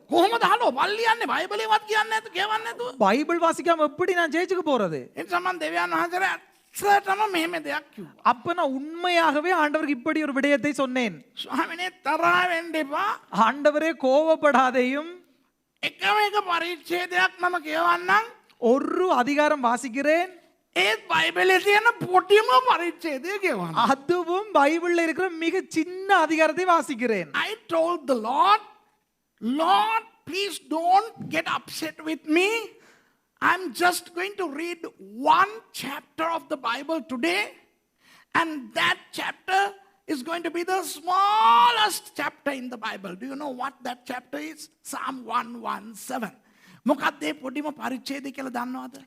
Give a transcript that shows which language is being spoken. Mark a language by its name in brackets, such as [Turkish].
[Sinhala] කොහොමද හලෝ පල්ලි යන්නේ බයිබලේවත් කියන්නේ නැතු කියවන්නේ නැතුව? [Tamil] பைபிள் வாசிக்காம எப்படி நான் சேர்ச்சுக்கு போறது? [Sinhala] එනිසා මම දෙවියන් වහන්සේට ඇත්තටම මෙහෙම දෙයක් කිව්වා. [Tamil] அப்ப நான் உண்மையாகவே ஆண்டவருக்கு இப்படி ஒரு விடயத்தை சொன்னேன். [Sinhala] ස්වාමිනේ තරහ වෙන්න එපා. [Tamil] ஆண்டவரே கோபப்படாதேயும். [Sinhala] එකම එක පරිච්ඡේදයක් මම කියවන්නම්. [Tamil] ஒரு அதிகாரம் வாசிக்கிறேன். [Sinhala] ඒත් බයිබලේ තියෙන පොඩිම පරිච්ඡේදය කියවන්න. [Tamil] அதுவும் பைபிள்ல இருக்கிற மிக சின்ன அதிகாரத்தை வாசிக்கிறேன். [English] I told the Lord, Lord, please don't get upset with me. I'm just going to read one chapter of the Bible today, and that chapter is going to be the smallest chapter in the Bible. Do you know what that chapter is? Psalm 117. [Sinhala] මොකක්ද මේ පොඩිම පරිච්ඡේදය කියලා දන්නවද?